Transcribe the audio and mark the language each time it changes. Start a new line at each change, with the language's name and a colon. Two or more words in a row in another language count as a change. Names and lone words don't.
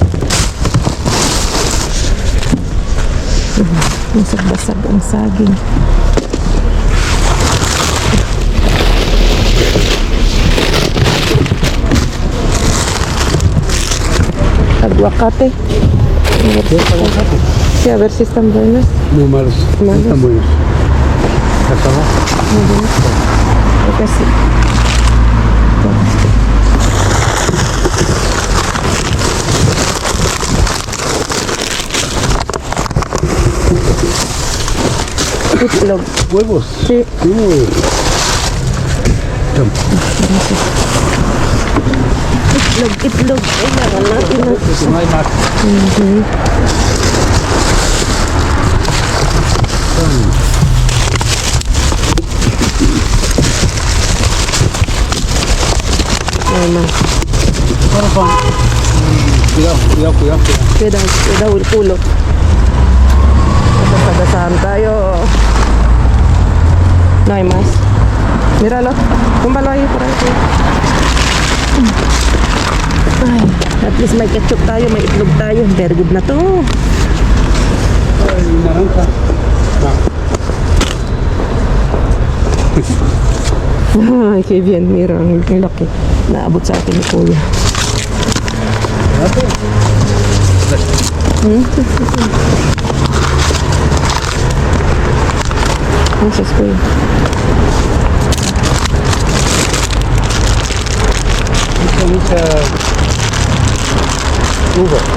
Filipino: Basag-basag ang saging.
Spanish: Aguacate. Sí, a ver si están buenas. Muy malos. No están buenos. ¿Acabó? Creo que sí. Itlog. ¿Huevos? Sí.
Filipino: Itlog. Kailangan natin na.
Spanish: Pues no hay más.
Filipino: Ayan.
Spanish: Bueno, Juan. Cuidado. Cuidado el culo.
Filipino: Masasagasaan tayo.
Spanish: No hay más. Míralo. Túmbalo ahí por ahí.
Filipino: Ay,
English: at least
Filipino: may ketchup tayo, may itlog tayo.
English: Very good
Filipino: na to. Ay,
Spanish: naranja. Ay, qué bien. Mira,
Filipino: ang laki. Naabot sa akin ni Kuya.
Spanish: Gracias, Kuya. Mucha uva.